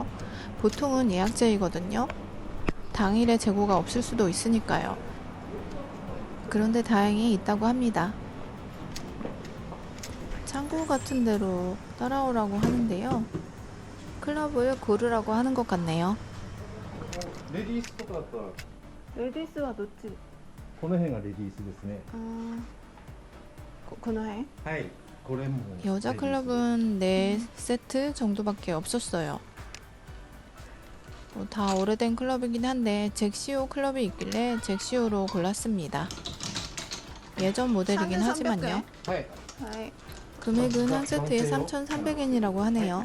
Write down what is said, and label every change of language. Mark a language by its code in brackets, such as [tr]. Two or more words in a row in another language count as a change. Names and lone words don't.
[ko] 보통은 예약제이거든요. 당일에 재고가 없을 수도 있으니까요. 그런데 다행히 있다고 합니다. 창고 같은 데로 따라오라고 하는데요. 클럽을 고르라고 하는 것 같네요. [ja] レディースとかだったらレディースはどっちこの辺がレディースですね。 그노해? はい、これも [ko] 여자 클럽은 4세트 정도밖에 없었어요. 다 오래된 클럽이긴 한데 잭시오 클럽이 있길래 잭시오로 골랐습니다. 예전 모델이긴 하지만요. [ja] はい、 [ko] 금액은 한 세트에 3,300엔이라고 하네요.